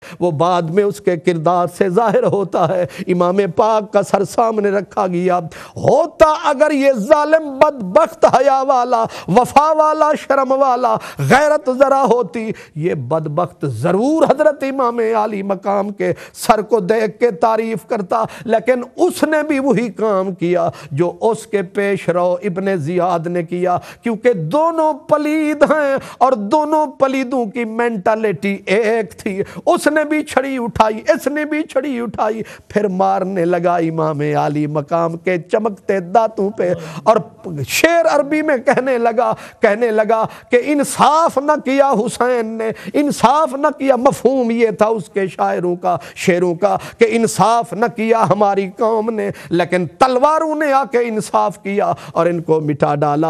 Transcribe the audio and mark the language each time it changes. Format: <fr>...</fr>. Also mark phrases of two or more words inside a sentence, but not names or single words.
<ur>وہ بعد میں اس کے کردار سے ظاہر ہوتا ہے۔ امام پاک کا سر سامنے رکھا گیا، ہوتا اگر یہ ظالم بدبخت حیا والا، وفا والا، شرم والا، غیرت ذرا ہوتی، یہ بدبخت ضرور حضرت امام عالی مقام کے سر کو دیکھ کے تعریف کرتا، لیکن اس نے بھی وہی کام کیا جو اس کے پیش رو ابن زیاد نے کیا، کیونکہ دونوں پلید ہیں اور دونوں پلیدوں کی مینٹالٹی ایک تھی۔ اس نے بھی چھڑی اٹھائی، اس نے بھی چھڑی اٹھائی، پھر مارنے لگا امام عالی مقام کے چمکتے دانتوں پہ، اور شعر عربی میں کہنے لگا کہ انصاف نہ کیا حسین نے، انصاف نہ کیا، مفہوم یہ تھا اس کے شعروں کا کہ انصاف نہ کیا ہماری قوم نے، لیکن تلواروں نے آ کے انصاف کیا اور ان کو مٹا ڈالا۔</ur>